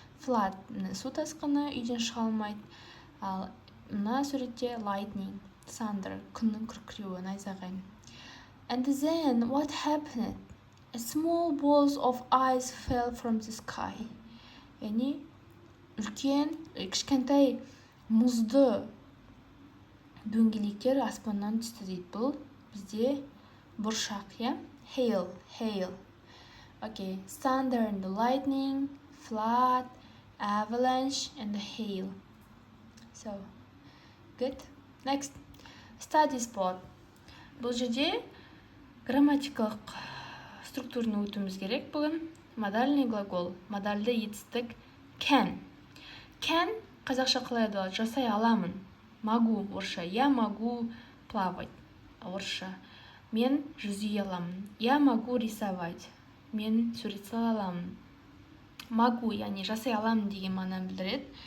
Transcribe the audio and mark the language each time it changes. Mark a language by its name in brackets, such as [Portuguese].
[Kazakh] Flood су тасқыны, үйден шыға алмайды. Ал мына суретте lightning, thunder, күннің күркіреуі, найзағай. [English] And then what happened? A small balls of ice fell from the sky. [Kazakh] Яғни үлкен, кішкентай мұзды дөңгелектер аспаннан түсті дейді. Бұл бізде бұршақ, иә? Hail. [English] Okay, thunder and the lightning, flood, avalanche and the hail. So, good. Next. Study spot. [Kazakh] Бұл жерде грамматикалық структураны өтуіміз керек бүгін. Модальный глагол, модальды етістік can. Can қазақша қалай айтылады? Жасай аламын. Могу орысша. [Russian] Я могу плавать орысша. [Kazakh] Мен жүзей аламын. [Russian] Я могу рисовать. [Kazakh] мен сурет сала аламын. Могу, яғни жасай аламын деген мағынаны білдіреді.